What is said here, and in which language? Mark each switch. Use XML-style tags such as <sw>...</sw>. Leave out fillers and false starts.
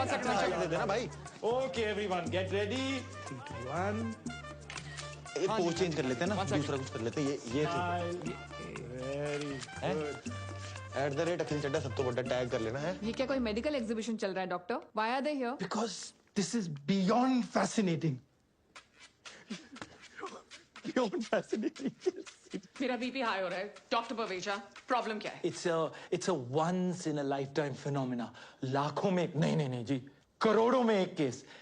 <hi>1 second check दे देना भाई।</hi> <en>Okay everyone get ready. 3 2 1।</en> <hi>ये पोज चेंज कर लेते हैं ना, दूसरा कुछ कर लेते हैं। ये</hi> <en>Very good.</en> <hi>@ अखिल चड्डा सब तो बड़ा टैग कर लेना है। ये क्या कोई मेडिकल एग्जीबिशन चल रहा है doctor?</hi> <en>Why are they here? Because this is beyond fascinating. Beyond fascinating.</en> <hi>मेरा बीपी हाई हो रहा है। डॉक्टर पवेजा, प्रॉब्लम क्या है?</hi> <en>It's a once in a lifetime phenomena.</en> <hi>लाखों में एक, नहीं जी, करोड़ों में एक केस.</hi>